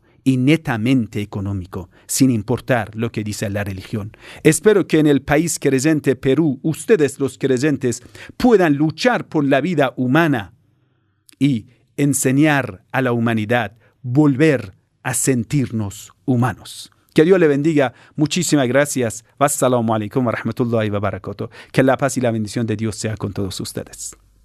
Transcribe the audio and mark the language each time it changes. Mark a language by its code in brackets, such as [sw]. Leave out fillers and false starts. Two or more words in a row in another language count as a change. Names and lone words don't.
[es] Y netamente económico, sin importar lo que dice la religión. Espero que en el país creyente Perú, ustedes los creyentes puedan luchar por la vida humana y enseñar a la humanidad, volver a sentirnos humanos. Que Dios le bendiga. Muchísimas gracias. [ar] والسلام عليكم ورحمة الله وبركاته. [es] Que la paz y la bendición de Dios sea con todos ustedes.